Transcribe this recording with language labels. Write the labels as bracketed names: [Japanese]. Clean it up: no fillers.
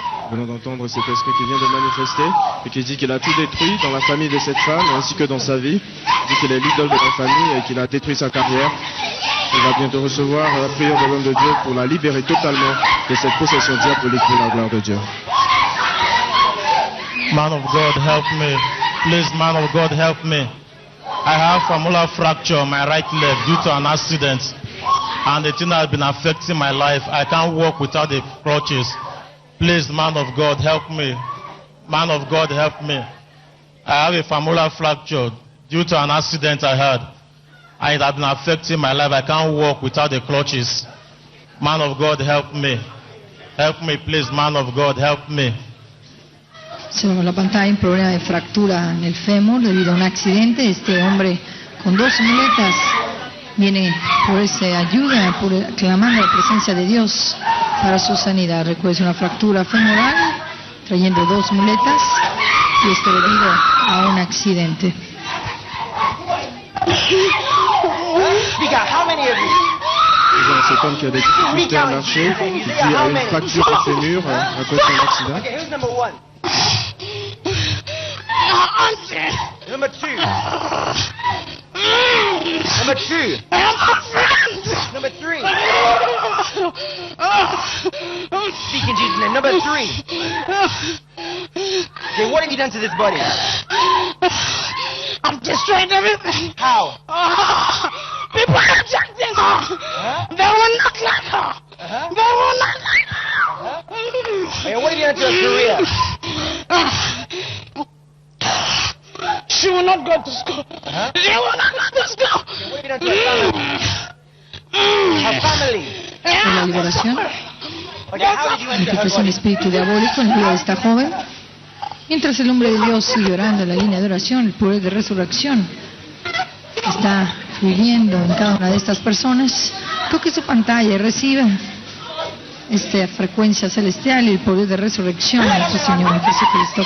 [French] Nous venons d'entendre cet esprit qui vient de manifester et qui dit qu'il a tout détruit dans la famille de cette femme ainsi que dans sa vie. Il dit qu'il est l'idole de la famille et qu'il a détruit sa carrière. Il va bientôt recevoir la prière de l'homme de Dieu pour la libérer totalement de cette possession diabolique pour la gloire de Dieu. [English] Man of God, help me. Please, man of God, help me. I have femoral fracture on my right leg due to an accident, and the thing has been affecting my life. I can't walk without the crutches. Please, man of God, help me. Man of God, help me. I have a femoral fracture due to an accident I had, and it has been affecting my life. I can't walk without the crutches. Man of God, help me. Help me, please, man of God, help me. [Spanish] Observamos en la pantalla un problema de fractura en el fémur debido a un accidente. Este hombre con 2 muletas viene por esa ayuda, clamando la presencia de Dios para su sanidad. Recuerda, una fractura femoral, trayendo 2 muletas, y esto debido a un accidente. [French] Nous avons cet homme qui a des difficultés à marcher, qui a une fracture au fémur à cause d'un accident. [English] Okay, who's number 1? Number 2. Number 2. Number 3. Speak in Jesus' name. Number 3. Okay, what have you done to this body? I'm destroying everything. How? People reject this. They will not like her. They will not like her. Okay, what have you done to her career? She will not go to school. She will not go to school. Okay, what have you done to her family? Her family. [Spanish] En la liberación, [English] Okay, how did you enter her [Spanish] manifestó un [English] body? [Spanish] espíritu diabólico en la vida de esta joven. Mientras el hombre de Dios sigue orando en la línea de oración, el poder de resurrección está fluyendo en cada una de estas personas. Toque su pantalla y reciba esta frecuencia celestial y el poder de resurrección de nuestro Señor Jesucristo.